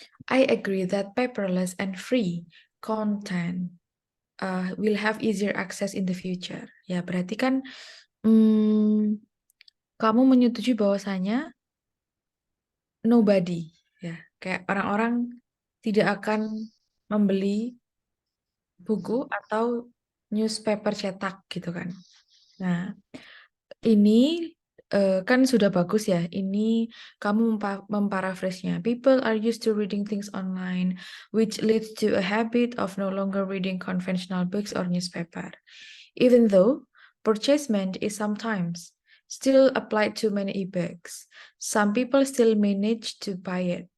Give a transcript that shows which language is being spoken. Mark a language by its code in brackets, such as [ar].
[en] I agree that paperless and free content will have easier access in the future. [id] Ya, berarti kan kamu menyetujui bahwasanya nobody, ya, kayak orang-orang tidak akan membeli buku atau newspaper cetak gitu kan. Nah, ini kan sudah bagus ya. Ini kamu memparaphrase-nya. [en] People are used to reading things online, which leads to a habit of no longer reading conventional books or newspaper. Even though purchasement is sometimes still applied to many e-books, some people still manage to buy it.